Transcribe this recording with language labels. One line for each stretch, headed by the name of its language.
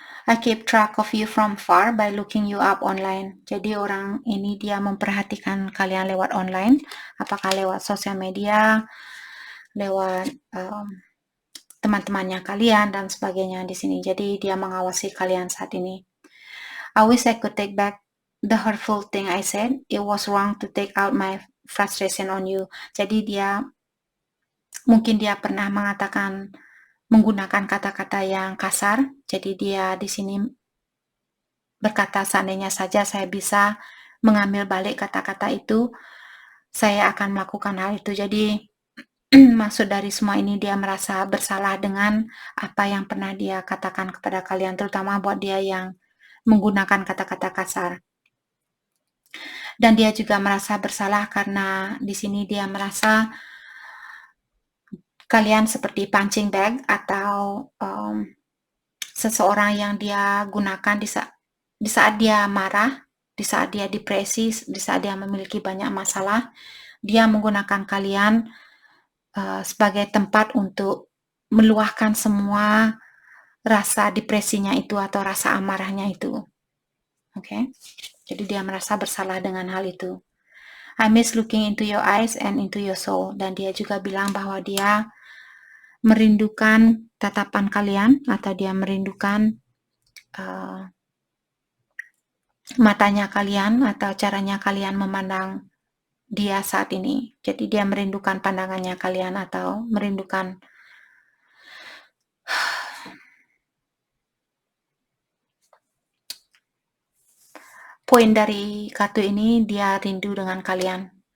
English: I keep track of you from far by looking you up online.
Indonesian: Jadi orang ini dia memperhatikan kalian lewat online, apakah lewat sosial media, lewat teman-temannya kalian dan sebagainya di sini. Jadi dia mengawasi kalian saat ini.
English: I wish I could take back the hurtful thing I said. It was wrong to take out my frustration on you.
Indonesian: Jadi mungkin dia pernah menggunakan kata-kata yang kasar. Jadi dia di sini berkata, seandainya saja saya bisa mengambil balik kata-kata itu, saya akan melakukan hal itu. Jadi maksud dari semua ini dia merasa bersalah dengan apa yang pernah dia katakan kepada kalian, terutama buat dia yang menggunakan kata-kata kasar. Dan dia juga merasa bersalah karena di sini dia merasa kalian seperti punching bag atau seseorang yang dia gunakan di saat dia marah, di saat dia depresi, di saat dia memiliki banyak masalah. Dia menggunakan kalian sebagai tempat untuk meluahkan semua rasa depresinya itu atau rasa amarahnya itu. Oke? Jadi dia merasa bersalah dengan hal itu.
English: I miss looking into your eyes and into your soul.
Indonesian: Dan dia juga bilang bahwa dia merindukan tatapan kalian atau dia merindukan matanya kalian atau caranya kalian memandang dia saat ini. Jadi dia merindukan pandangannya kalian atau merindukan poin dari kartu ini, dia rindu dengan kalian.